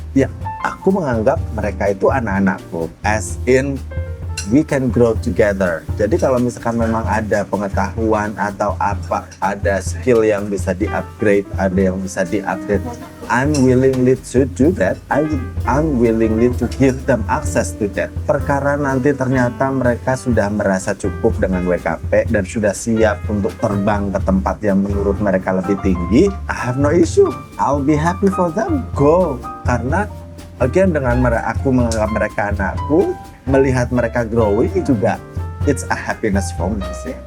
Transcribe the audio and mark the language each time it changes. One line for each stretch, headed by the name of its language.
Indonesian: Ya, aku menganggap mereka itu anak-anakku,
English: as in we can grow together.
Indonesian: Jadi kalau misalkan memang ada pengetahuan atau apa, ada skill yang bisa di-upgrade, ada yang bisa di-update,
English: I'm willingly to do that. I'm willingly to give them access to that.
Indonesian: Perkara nanti ternyata mereka sudah merasa cukup dengan WKP dan sudah siap untuk terbang ke tempat yang menurut mereka lebih tinggi,
English: I have no issue. I'll be happy for them. Go.
Indonesian: Karena again, dengan aku menganggap mereka anakku, melihat mereka growing juga,
English: it's a happiness for me sih.